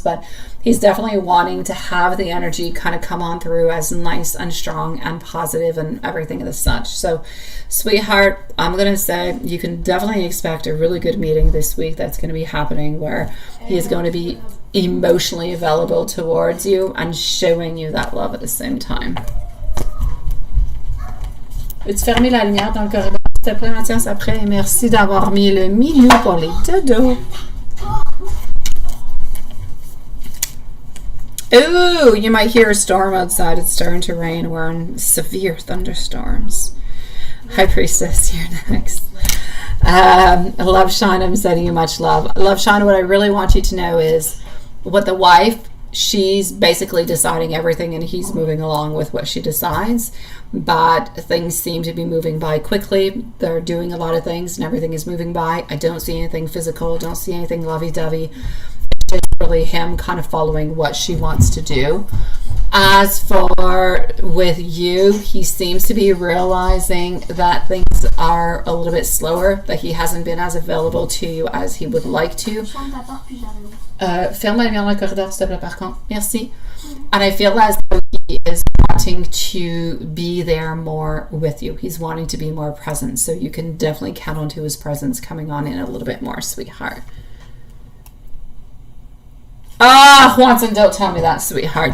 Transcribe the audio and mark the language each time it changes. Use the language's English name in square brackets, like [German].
[English] But he's definitely wanting to have the energy kind of come on through as nice and strong and positive and everything of the such. So, sweetheart, I'm going to say you can definitely expect a really good meeting this week that's going to be happening, where he is going to be emotionally available towards you and showing you that love at the same time. [French] Peux-tu fermer la lumière dans le corridor, s'il te plaît, Mathias, après? Merci d'avoir mis le milieu pour les dodos. [English] Ooh, you might hear a storm outside. It's starting to rain. We're in severe thunderstorms. High Priestess, you're next. Love Shine, I'm sending you much love. Love Shine, what I really want you to know is what the wife, she's basically deciding everything and he's moving along with what she decides. But things seem to be moving by quickly. They're doing a lot of things and everything is moving by. I don't see anything physical, don't see anything lovey-dovey. It's just really him kind of following what she wants to do. As for with you, he seems to be realizing that things are a little bit slower, that he hasn't been as available to you as he would like to. [French] Ferme la lumière dans le corridor, s'il te plaît, par contre. Merci. [English] And I feel as though he is wanting to be there more with you. He's wanting to be more present. So you can definitely count on to his presence coming on in a little bit more, sweetheart. Watson, don't tell me that, sweetheart.